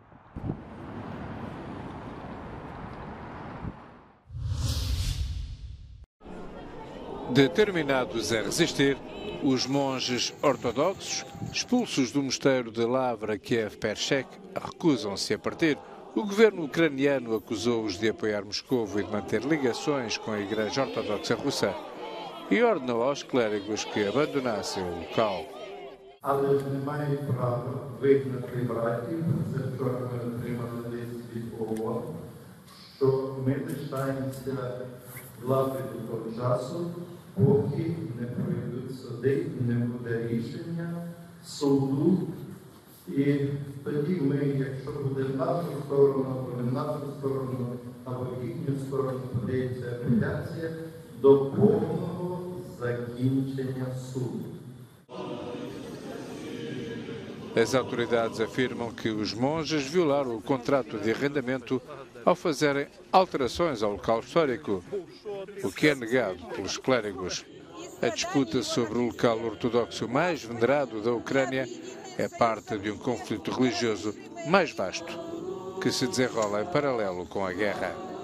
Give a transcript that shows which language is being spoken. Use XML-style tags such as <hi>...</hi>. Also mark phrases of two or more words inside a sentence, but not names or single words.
<pt>Determinados a resistir, os monges ortodoxos, expulsos do mosteiro de Lavra Kiev-Perchek, recusam-se a partir. O governo ucraniano acusou-os de apoiar Moscovo e de manter ligações com a Igreja Ortodoxa Russa e ordenou aos clérigos que abandonassem o local.</pt> <uk>Але ж немає права визнати братів, це вчора ми отримали лист від ООН, що ми лишаємося влади до того часу, поки не пройдуть суди, не буде рішення суду. І тоді ми, якщо буде в нашу сторону, то в нашу сторону, або в їхню сторону подається апеляція до повного закінчення суду.</uk> <pt>As autoridades afirmam que os monges violaram o contrato de arrendamento ao fazerem alterações ao local histórico, o que é negado pelos clérigos. A disputa sobre o local ortodoxo mais venerado da Ucrânia é parte de um conflito religioso mais vasto, que se desenrola em paralelo com a guerra.</pt>